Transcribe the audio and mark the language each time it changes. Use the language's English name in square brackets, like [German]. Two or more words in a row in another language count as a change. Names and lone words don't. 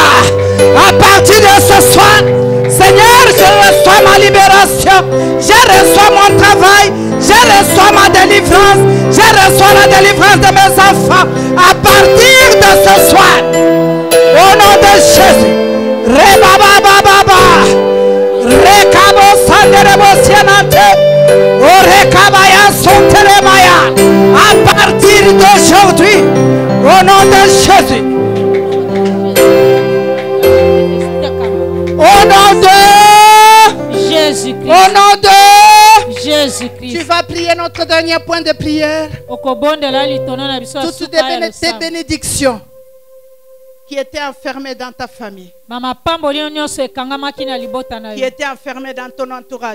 [French] À partir de ce soir, Seigneur, je reçois ma libération. Je reçois mon travail. Je reçois ma délivrance. Je reçois la délivrance de mes enfants. À partir de ce soir, au nom de Jésus. Rebabababa. Rekabo sanderebosianante. Orekabaya sonterebaya. À partir d'aujourd'hui, au nom de Jésus. Au nom de Jésus-Christ. Au nom de Jésus-Christ. Tu vas prier notre dernier point de prière. Toutes tes bénédictions qui étaient enfermées dans ta famille, qui étaient enfermées dans ton entourage.